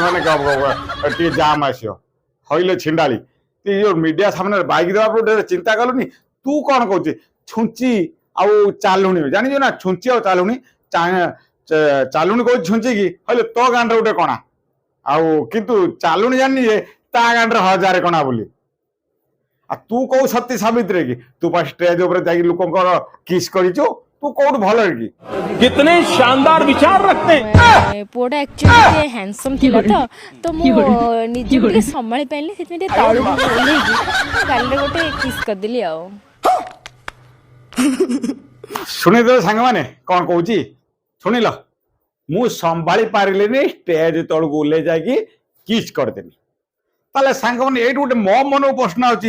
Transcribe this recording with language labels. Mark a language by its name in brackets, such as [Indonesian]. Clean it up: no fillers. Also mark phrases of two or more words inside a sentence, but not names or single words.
[Odia] ମାନେ ଟିକେ ଜାମ୍ ଆସିବ ହଇଲେ ଛିଣ୍ଡାଳି ତୁ ଯୋଉ ମିଡିଆ ସାମ୍ନାରେ ବାଇକ୍ ଦେବା ପରେ ଚିନ୍ତା କଲୁନି ତୁ କଣ କହୁଛି ଛୁଞ୍ଚି ଆଉ ଚାଲୁଣି ଜାଣିଛୁ ନା ଛୁଞ୍ଚି ଆଉ ଚାଲୁଣି ଚାଲୁଣି କହୁଛି ଛୁଞ୍ଚି କି ହଇଲେ ତୋ ଗାଁରେ ଗୋଟେ କଣା ଆଉ କିନ୍ତୁ ଚାଲୁଣି ଜାଣିନି ଯେ ତା ଗାଁରେ 1000 କଣା ବୋଲି ଆଉ ତୁ କୋଉ ସତୀ ସାବିତ୍ରୀ କି ତୁ ପା ଷ୍ଟେଜ ଉପରେ ଯାଇକି ଲୋକଙ୍କର କିସ୍ କରିଛୁ ତୁ କୋଉଠୁ ଭଲ କି [Hindi] कितने शानदार विचार रखते हैं [Odia] ପୁଅଟା ଆକ୍ଚୁଆଲି ଟିକେ ହ୍ୟାଣ୍ଡସମ୍ ଥିଲା ତ ମୁଁ ନିଜକୁ ଟିକେ ସମ୍ଭାଳି ପାରିଲି ସେଥିପାଇଁ ଟିକେ ତଳକୁ ଓହ୍ଲେଇକି ଗାଲିରେ ଗୋଟେ କିସ୍ କରିଦେଲି ଆଉ ଶୁଣିଦେଲେ ସାଙ୍ଗମାନେ କଣ କହୁଛି ଶୁଣିଲ ମୁଁ ସମ୍ଭାଳି ପାରିଲିନି ଷ୍ଟେଜ ତଳକୁ ଓହ୍ଲେଇ ଯାଇକି କିସ୍ କରିଦେଲି ତାହେଲେ ସାଙ୍ଗମାନେ ଏଇଠି ଗୋଟେ ମୋ ମନକୁ ପ୍ରଶ୍ନ ଅଛି